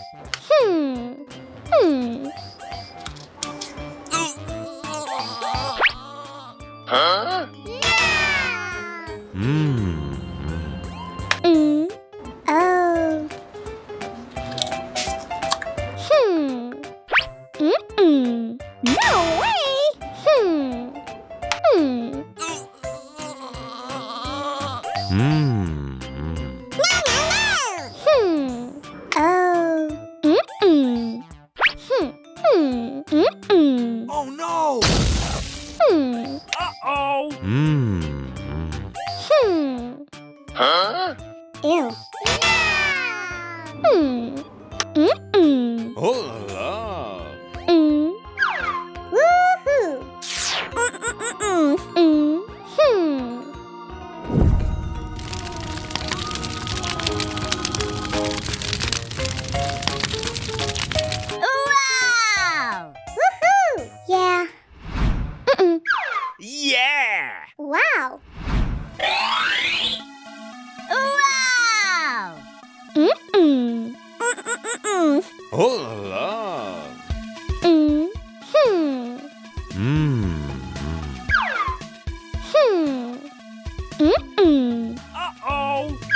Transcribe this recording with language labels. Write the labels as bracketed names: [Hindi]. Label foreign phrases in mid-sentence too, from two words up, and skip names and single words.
[English] Oh. No way. Oh. Oh no! Uh-oh! Ew. Oh la la. Woohoo. Wow. Woohoo. Yeah. Yeah! Wow. Wow. Oh la la. Uh-oh!